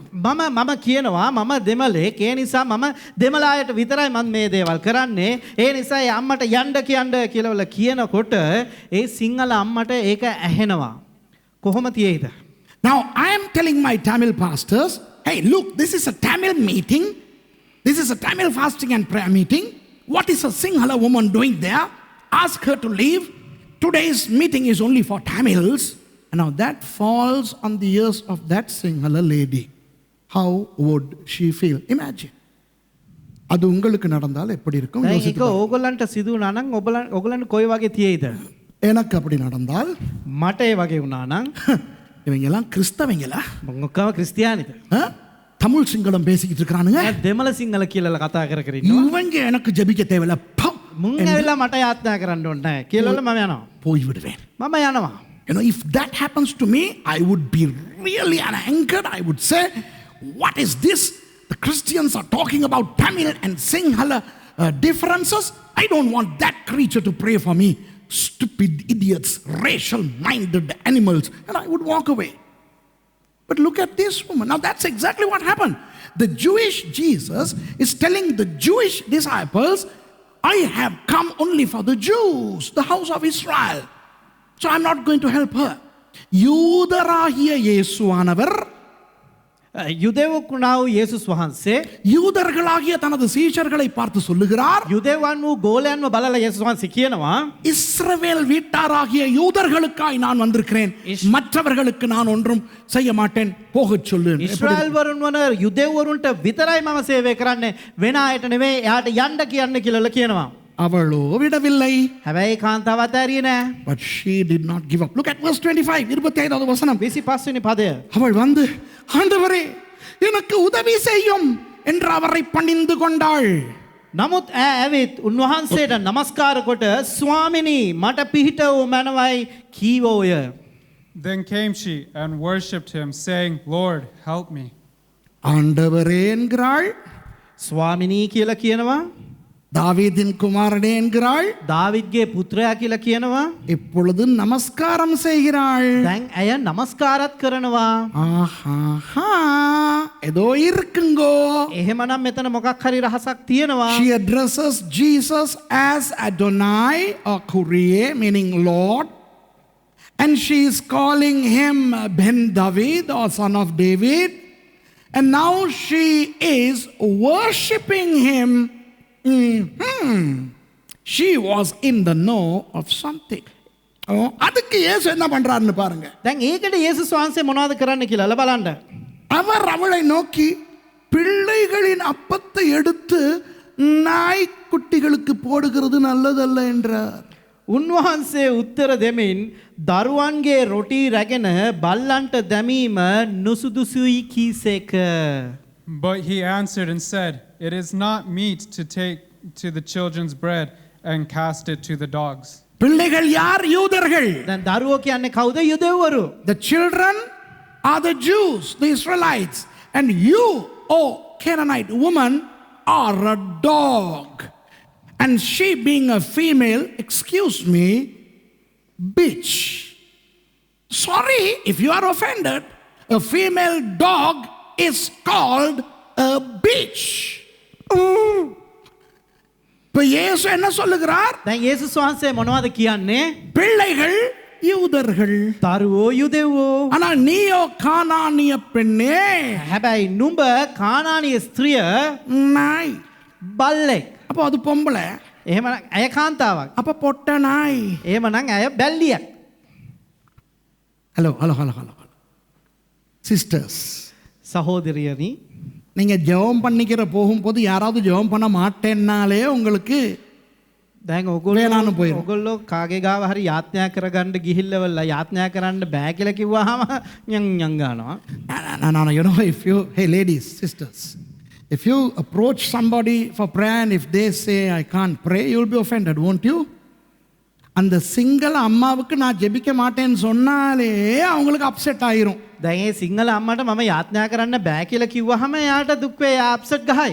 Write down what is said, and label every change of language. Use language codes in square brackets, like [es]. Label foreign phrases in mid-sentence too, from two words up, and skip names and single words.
[si] මම කියනවා මම දෙමළෙක් ඒ නිසා මම දෙමළ අයට විතරයි මම මේ දේවල් කරන්නේ. ඒ නිසා ඒ අම්මට යන්න කියලා කියනකොට ඒ සිංහල අම්මට ඒක ඇහෙනවා. කොහොම තියෙයිද? [en] Now I am telling my Tamil pastors, hey look, this is a Tamil meeting, this is a Tamil fasting and prayer meeting. What is a Sinhala woman doing there? Ask her to leave. Today's meeting is only for Tamils. And now that falls on the ears of that Sinhala lady. How would she feel? Imagine. [ta] அது உங்களுக்கு நடந்தால் எப்படி இருக்கும்? [si] දැන් ඒක ඕගොල්ලන්ට සිදු වුණා නම් ඕගොල්ලන්ට කොයි වගේ තියෙයිද? [ta] எனக்கு அப்படி நடந்தால் [si] මට ඒ වගේ වුණා නම් [ta] இவங்க எல்லாம் கிறிஸ்தவங்களா? [si] මොකක්ම ක්‍රිස්තියානිද? [ta] தமிழ் சிங்களம் பேசிக்கிட்டு இருக்கானுங்க. [si] දෙමළ සිංහල කියලා කතා කර ඉන්නවා. [ta] இவங்க எனக்கு ஜெபிக்க தேவையில்ல. [si] මුන් ඇවිල්ලා මට යාත්‍රා කරන්න ඕනේ නැහැ කියලා මම යනවා. [ta] போய் விடுவேன். [si] මම යනවා. [en] You know, if that happens to me, I would be really angered. I would say, what is this? The Christians are talking about Tamil and Sinhala differences. I don't want that creature to pray for me. Stupid idiots, racial-minded animals. And I would walk away. But look at this woman. Now that's exactly what happened. The Jewish Jesus is telling the Jewish disciples, I have come only for the Jews, the house of Israel. So I'm not going to help her. [ta] யூதராகிய இயேசுவானவர் [si] යුදෙව්වුණා වූ යේසුස් වහන්සේ [ta] யூதர்களாகிய தனது சீஷர்களை பார்த்து சொல்லுகிறார், [si] යුදෙව්වන් වූ ගෝලයන්ව බලලා යේසුස් වහන්සේ කියනවා [ta] இஸ்ரவேல் வீட்டாராகிய யூதர்களுக்காய் நான் வந்திருக்கிறேன், மற்றவர்களுக்கு நான் ஒன்றும் செய்ய மாட்டேன், போகச் சொல்லு. [si] ඉස්රායෙල් වරුන් වන යුදෙව්වරුන්ට විතරයි මම සේවය කරන්නේ, වෙන අයට නෙවෙයි, එයාට යන්න කියන්න කියලා කියනවා. [ta] அவளோ விடவில்லை. [si] හැබැයි කාන්තාව අතාරියේ නෑ. [en] But she did not give up. Look at verse 25, [ta] 25வது வசனம். [si] 25 වෙනි පදය. [ta] அவள் வந்து, ஆண்டவரே எனக்கு உதவி செய்யும் என்று அவரை பணிந்து கொண்டாள். [si] නමුත් ඇවිත් උන්වහන්සේට නමස්කාර කොට ස්වාමිනී මට පිහිට වූ මනවයි කීවෝය. [en] Then came she and worshipped him, saying, Lord, help me. [ta] ஆண்டவரே என்கிறாள். [si] ස්වාමිනී කියලා කියනවා. [ta] தாவீதின் குமாரனே என்கிறாள். [si] දාවිද්ගේ පුත්‍රයා කියලා කියනවා. [ta] இப்பொழுது நமஸ்காரம் செய்கிறாள். [si] දැන් ඇය නමස්කාරත් කරනවා. [ta] ஆஹா ஏதோ இருக்குங்கோ. [si] එහෙමනම් මෙතන මොකක් හරි රහසක් තියෙනවා. [en] She addresses Jesus as Adonai or Kyrie, meaning Lord. And she is calling him Ben David or son of David. And now she is worshipping him. She was in the know of something. [ta] அதுக்கு இயேசு என்ன பண்றாருன்னு பாருங்க. [si] දැන් ඒකට යේසුස් වහන්සේ මොනවද කරන්න කියලා බලන්න. [ta] அவர் அவளை நோக்கி பிள்ளைகளின் அப்பத்தை எடுத்து நாய்க்குட்டிகளுக்கு போடுகிறது நல்லதல்ல என்றார். [si] උන්වහන්සේ උත්තර දෙමින් දරුවන්ගේ රොටි රැගෙන බල්ලන්ට දැමීම නුසුදුසුයි කීසේක. [en] But he answered and said, "It is not meet to take to the children's bread and cast it to the dogs." [ta] பிள்ளைகள் யார்? யூதர்கள். [si] දැන් දරුවෝ කියන්නේ කවුද? යුදෙව්වරු. [en] The children are the Jews, the Israelites. And you, oh Canaanite woman, are a dog. And she being a female, excuse me, bitch. Sorry if you are offended. A female dog is called a bitch. [ta] இப்ப இயேசு என்ன சொல்லுகிறார்? [si] දැන් යේසුස් වහන්සේ මොනවද කියන්නේ? [ta] பிள்ளைகள் யூதர்கள், [si] දරුවෝ යුදෙව්වෝ. [ta] ஆனா நீயோ கானானிய பெண்ணே, [si] හැබැයි නුඹ කානානීය ස්ත්‍රිය [ta] நாய். [si] බල්ලෙක්. [ta] அப்போ அது பொம்பளை, [si] එහෙමනම් ඇය කාන්තාවක්. [ta] அப்ப பொட்ட நாய். [si] එහෙමනම් ඇය බැල්ලියක්. [en] hello hello hello hello sisters, [si] සහෝදරියනි, [ta] நீங்க ஜெபம் பண்ணிக்கிற போகும்போது யாராவது ஜெபம் பண்ண மாட்டேன்னாலே உங்களுக்கு [si] දැන් වේලාන පොයින. ඔගොල්ලෝ කාගේ ගාව හරි යාඥා කරගන්න ගිහිල්ලවලා යාඥා කරන්න බෑ කියලා කිව්වහම යන් ගන්නවා. [en] No, you know, if you, hey ladies, sisters, if you approach somebody for prayer and if they say I can't pray, you'll be offended, won't you? [ta] அந்த சிங்கள அம்மாவுக்கு நான் ஜெபிக்க மாட்டேன்னு சொன்னாலே அவங்களுக்கு அப்செட் ஆயிரும். [si] දැන් ඒ සිංහල අම්මට මම යාඥා කරන්න බෑ කියලා කිව්වහම එයාට දුක් වේ, අප්සෙට් ගහයි.